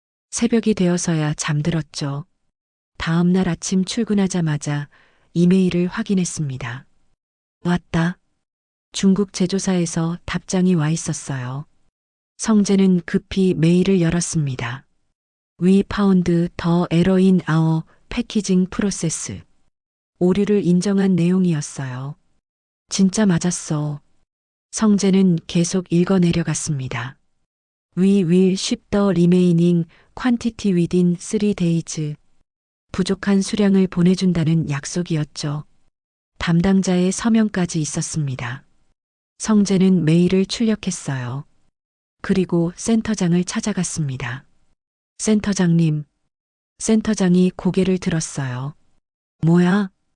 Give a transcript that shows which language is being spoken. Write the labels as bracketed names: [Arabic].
[Korean] 새벽이 되어서야 잠들었죠. 다음 날 아침 출근하자마자 이메일을 확인했습니다. 왔다. 중국 제조사에서 답장이 와 있었어요. 성재는 급히 메일을 열었습니다. [English] We found the error in our packaging process. [Korean] 오류를 인정한 내용이었어요. 진짜 맞았어. 성재는 계속 읽어 내려갔습니다. [English] We will ship the remaining quantity within 3 days. [Korean] 부족한 수량을 보내준다는 약속이었죠. 담당자의 서명까지 있었습니다. 성재는 메일을 출력했어요. 그리고 센터장을 찾아갔습니다. 센터장님. 센터장이 고개를 들었어요. 뭐야?